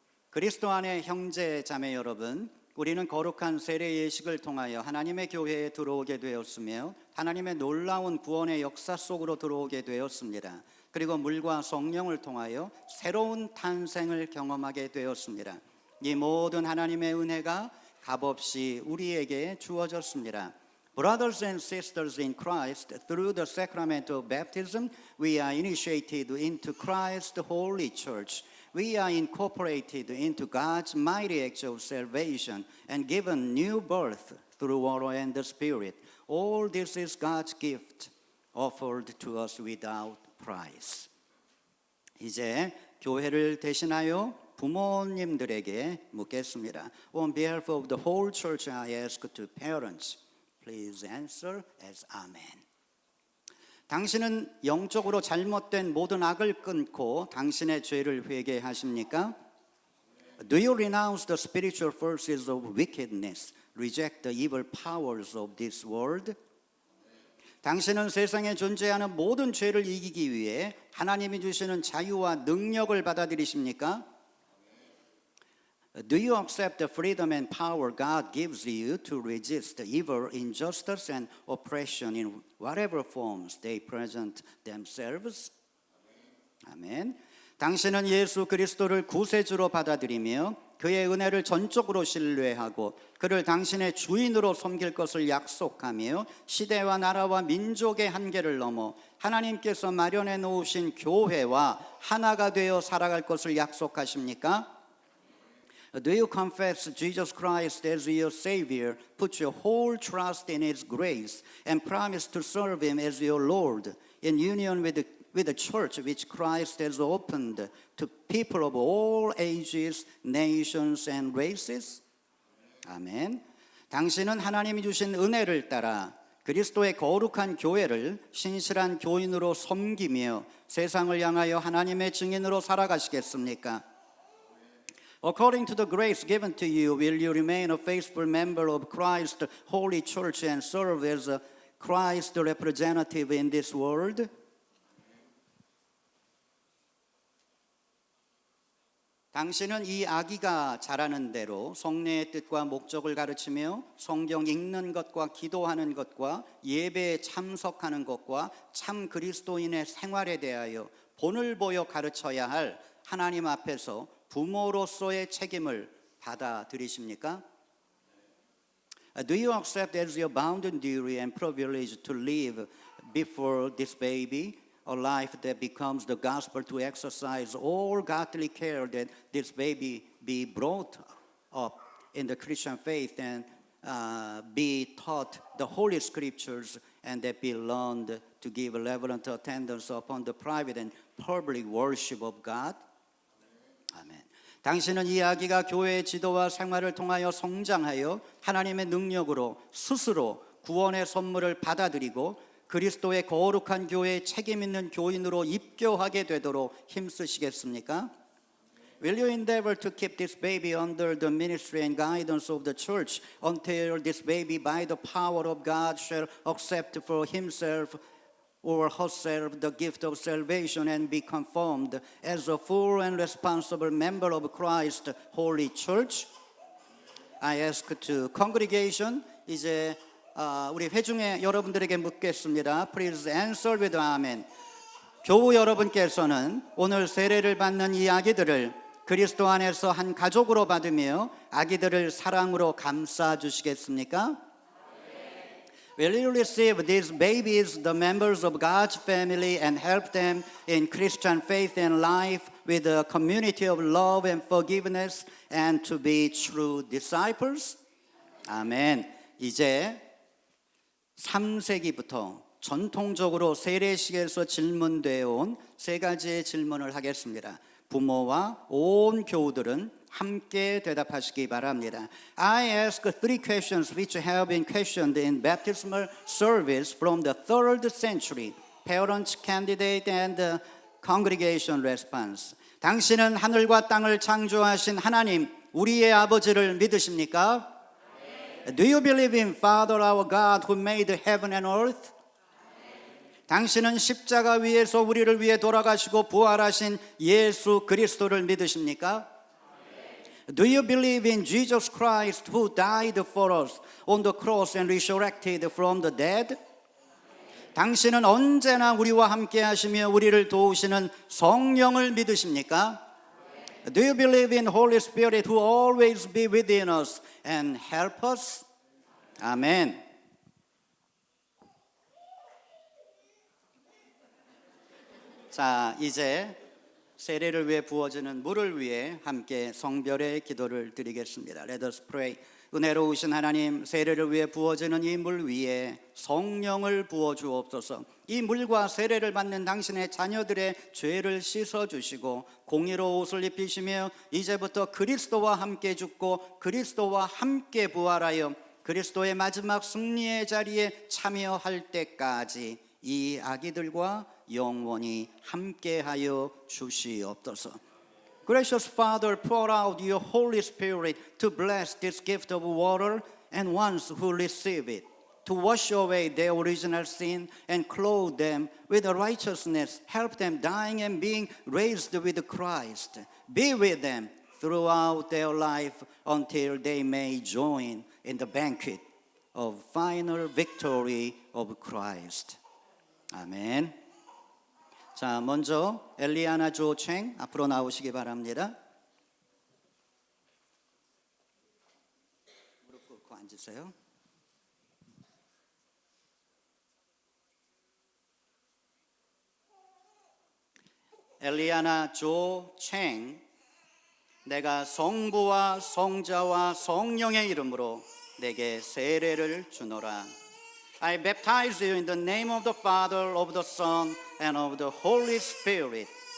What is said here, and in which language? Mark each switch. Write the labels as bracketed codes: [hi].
[ko] 그리스도 안의 형제 자매 여러분, 우리는 거룩한 세례 예식을 통하여 하나님의 교회에 들어오게 되었으며 하나님의 놀라운 구원의 역사 속으로 들어오게 되었습니다. 그리고 물과 성령을 통하여 새로운 탄생을 경험하게 되었습니다. 이 모든 하나님의 은혜가 값없이 우리에게 주어졌습니다. [en] Brothers and sisters in Christ, through the sacrament of baptism, we are initiated into Christ's holy church. We are incorporated into God's mighty acts of salvation and given new birth through water and the Spirit. All this is God's gift offered to us without price. [ko] 이제 교회를 대신하여 부모님들에게 묻겠습니다. [en] On behalf of the whole church, I ask to parents, please answer as Amen. [ko] 당신은 영적으로 잘못된 모든 악을 끊고 당신의 죄를 회개하십니까? [en] Do you renounce the spiritual forces of wickedness, reject the evil powers of this world? [ko] 당신은 세상에 존재하는 모든 죄를 이기기 위해 하나님이 주시는 자유와 능력을 받아들이십니까? [en] Do you accept the freedom and power God gives you to resist evil, injustice, and oppression in whatever forms they present themselves? [ko] 아멘. 당신은 예수 그리스도를 구세주로 받아들이며 그의 은혜를 전적으로 신뢰하고 그를 당신의 주인으로 섬길 것을 약속하며 시대와 나라와 민족의 한계를 넘어 하나님께서 마련해 놓으신 교회와 하나가 되어 살아갈 것을 약속하십니까? [en] Do you confess Jesus Christ as your Savior, put your whole trust in His grace, and promise to serve Him as your Lord in union with the church which Christ has opened to people of all ages, nations, and races? [ko] 아멘. 당신은 하나님이 주신 은혜를 따라 그리스도의 거룩한 교회를 신실한 교인으로 섬기며 세상을 향하여 하나님의 증인으로 살아가시겠습니까? [en] According to the grace given to you, will you remain a faithful member of Christ's holy church and serve as a Christ representative in this world? [ko] 당신은 이 아기가 자라는 대로 성례의 뜻과 목적을 가르치며 성경 읽는 것과 기도하는 것과 예배에 참석하는 것과 참 그리스도인의 생활에 대하여 본을 보여 가르쳐야 할 하나님 앞에서 부모로서의 책임을 받아들이십니까? [en] Do you accept as your bounden duty and privilege to live before this baby a life that becomes the gospel, to exercise all godly care that this baby be brought up in the Christian faith and be taught the Holy Scriptures and that be learned to give reverent attendance upon the private and public worship of God? [ko] 아멘. 당신은 이 아기가 교회의 지도와 생활을 통하여 성장하여 하나님의 능력으로 스스로 구원의 선물을 받아들이고 그리스도의 거룩한 교회에 책임 있는 교인으로 입교하게 되도록 힘쓰시겠습니까? [en] Will you endeavor to keep this baby under the ministry and guidance of the church until this baby by the power of God shall accept for himself or herself the gift of salvation and be conformed as a full and responsible member of Christ's holy church? I ask to congregation, [ko] 이제 우리 회중의 여러분들에게 묻겠습니다. [en] Please answer with amen. [ko] 교우 여러분께서는 오늘 세례를 받는 이 아기들을 그리스도 안에서 한 가족으로 받으며 아기들을 사랑으로 감싸 주시겠습니까? [en] Will you receive these babies, the members of God's family, and help them in Christian faith and life with a community of love and forgiveness and to be true disciples? [ko] 아멘. 이제 3세기부터 전통적으로 세례식에서 질문되어 온 세 가지의 질문을 하겠습니다. 부모와 온 교우들은 함께 대답하시기 바랍니다. [en] I ask three questions which have been questioned in baptismal service from the 3rd century. Parents, candidate, and congregation response. [ko] 당신은 하늘과 땅을 창조하신 하나님, 우리의 아버지를 믿으십니까? [en] Do you believe in Father our God who made heaven and earth? [ko] 당신은 십자가 위에서 우리를 위해 돌아가시고 부활하신 예수 그리스도를 믿으십니까? [en] Do you believe in Jesus Christ who died for us on the cross and resurrected from the dead? [ko] 당신은 언제나 우리와 함께 하시며 우리를 도우시는 성령을 믿으십니까? [en] Do you believe in Holy Spirit who always be within us and help us? [ko] 아멘. 자, 이제 세례를 위해 부어지는 물을 위해 함께 성별의 기도를 드리겠습니다. [en] Let us pray [ko] 은혜로우신 하나님, 세례를 위해 부어지는 이 물 위에 성령을 부어 주옵소서. 이 물과 세례를 받는 당신의 자녀들의 죄를 씻어 주시고 공의로 옷을 입히시며 이제부터 그리스도와 함께 죽고 그리스도와 함께 부활하여 그리스도의 마지막 승리의 자리에 참여할 때까지 이 아기들과 영원히 함께하여 주시옵소서. [en] Gracious Father, pour out your Holy Spirit to bless this gift of water and ones who receive it, to wash away their original sin and clothe them with righteousness, help them dying and being raised with Christ. Be with them throughout their life until they may join in the banquet of final victory of Christ. [ko] 아멘. 자, 먼저 엘리아나 조챙 앞으로 나오시기 바랍니다. 무릎 꿇고 앉으세요. 엘리아나 조챙, 내가 성부와 성자와 성령의 이름으로 내게 세례를 주노라. [en] I baptize you in the name of the Father, of the Son, and of the Holy Spirit.